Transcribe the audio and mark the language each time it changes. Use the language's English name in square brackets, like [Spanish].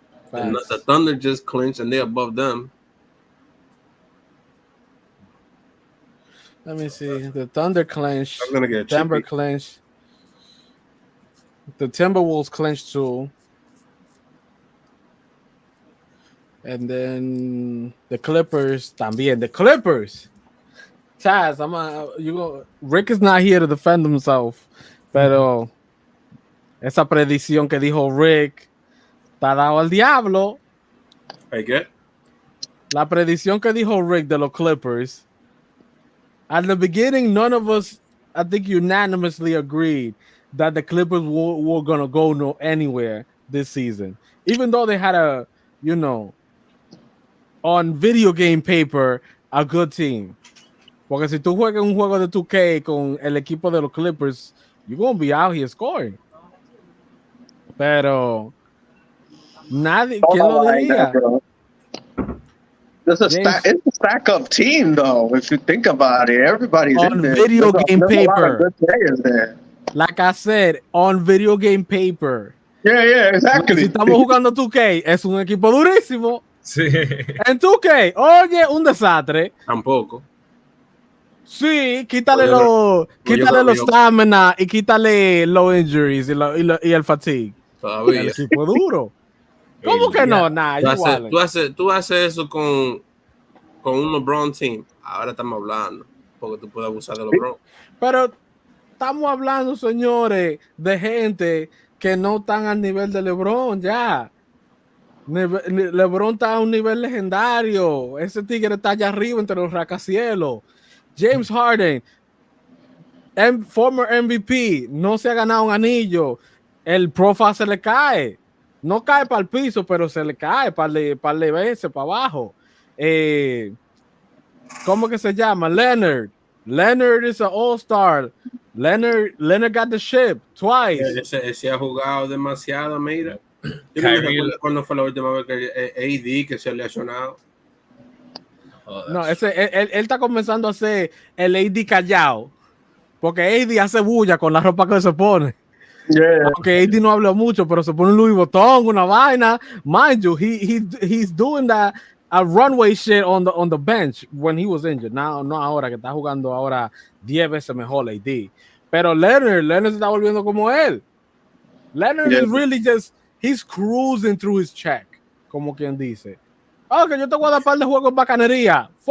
[English] The Thunder just clinched, and they're above them. Let me see. The Thunder clinched. I'm gonna get Denver clinched. The Timberwolves clinched too. And then the Clippers [Spanish] también. [English] The Clippers. Taz, Rick is not here to defend himself. [Spanish] Pero esa predicción que dijo Rick está dado al diablo. ¿Hay qué? La predicción que dijo Rick de los Clippers. [English] At the beginning, none of us, I think, unanimously agreed that the Clippers were going to go anywhere this season. Even though they had on video game paper, a good team. [Spanish] Porque si tú juegas un juego de 2K con el equipo de los Clippers, [English] you're going to be out here scoring. [Spanish] Pero nadie, ¿quién lo diría? [English] It's a stack up team, though. If you think about it, everybody's on in there. Video game paper. A lot of good players there. Like I said, on video game paper, Yeah, exactly. [Spanish] Si estamos jugando 2K, es un equipo durísimo. Sí. En 2K, oye, un desastre. Tampoco. Sí, quítale Yo creo los que stamina y quítale los injuries y el fatigue. El todavía. equipo es duro. ¿Cómo que no? Nah, igual. Tú haces eso con un LeBron team. Ahora estamos hablando. Porque tú puedes abusar de LeBron. Pero estamos hablando, señores, de gente que no están al nivel de LeBron ya. LeBron está a un nivel legendario. Ese tigre está allá arriba entre los rascacielos. James Harden, [English] former MVP, [Spanish] no se ha ganado un anillo. El profile se le cae. No cae para el piso, pero se le cae para de veces para abajo. ¿Cómo que se llama? Leonard. [English] Leonard is an all-star. Leonard got the ship twice. [Spanish] Ese ha jugado demasiado, mira. ¿Cuándo fue la última vez que AD que se ha lesionado? No, él está comenzando a hacer el AD callado. Porque AD hace bulla con la ropa que se pone. [English] Yeah. [Spanish] Aunque AD no habla mucho, pero se pone un Louis Vuitton, una vaina. [English] Mind you, he's doing that a runway shit on the bench when he was injured. [Spanish] No ahora que está jugando ahora 10 veces mejor AD. Pero Leonard se está volviendo como él. [English] Leonard is really just, he's cruising through his check, [Spanish] como quien dice. Que yo te voy a dar par de juegos en bacanería.